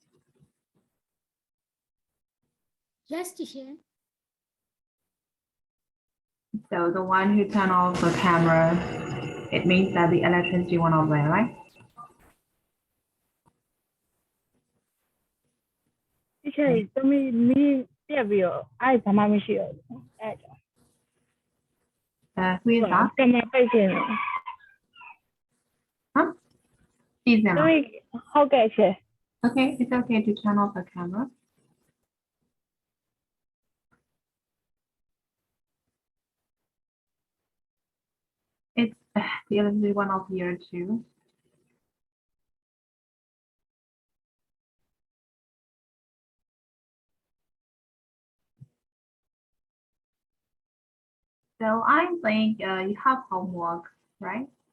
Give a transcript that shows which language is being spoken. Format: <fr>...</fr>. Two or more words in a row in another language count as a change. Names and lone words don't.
<en>Yes, teacher. So the one who turned off the camera, it means that the electricity went off there, right? Teacher,</en> <my>သမီးမီးပြက်ပြီးတော့အဲ့ဘာမှမရှိတော့ဘူးအဲ့ဒါ</my> <en>Who is that?</en> <my>ကင်မရာပိတ်ခြင်း</my> <en>Huh? Is</en> <my>သမီး</my> <en>Emma.</en> <my>ဟုတ်ကဲ့ချေ</my> <en>Okay, it's okay to turn off the camera. It's the electricity went off here too. So I think you have homework, right?</en>